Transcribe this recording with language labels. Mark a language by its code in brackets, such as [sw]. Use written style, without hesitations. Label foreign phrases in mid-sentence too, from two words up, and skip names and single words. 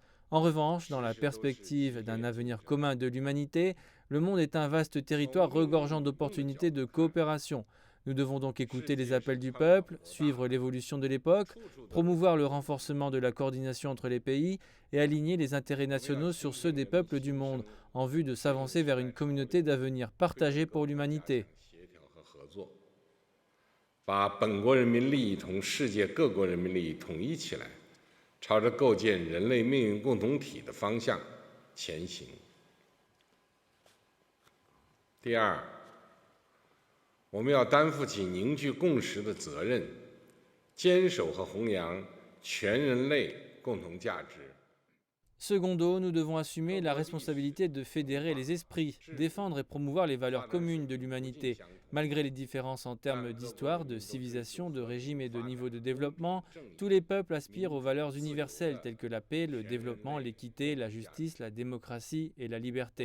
[fr] En revanche, dans la perspective d'un avenir commun de l'humanité, le monde est un vaste territoire regorgeant d'opportunités de coopération. Nous devons donc écouter les appels du peuple, suivre l'évolution de l'époque, promouvoir le renforcement de la coordination entre les pays et aligner les intérêts nationaux sur ceux des peuples du monde, en vue de s'avancer vers une communauté d'avenir partagée pour l'humanité. [zh] 把本国人民利益同世界各国人民利益统一起来，朝着构建人类命运共同体的方向前行。第二，我们要担负起凝聚共识的责任，坚守和弘扬全人类共同价值。 [fr] Secondo, nous devons assumer la responsabilité de fédérer les esprits, défendre et promouvoir les valeurs communes de l'humanité. Malgré les différences en termes d'histoire, de civilisation, de régime et de niveau de développement, tous les peuples aspirent aux valeurs universelles telles que la paix, le développement, l'équité, la justice, la démocratie et la liberté.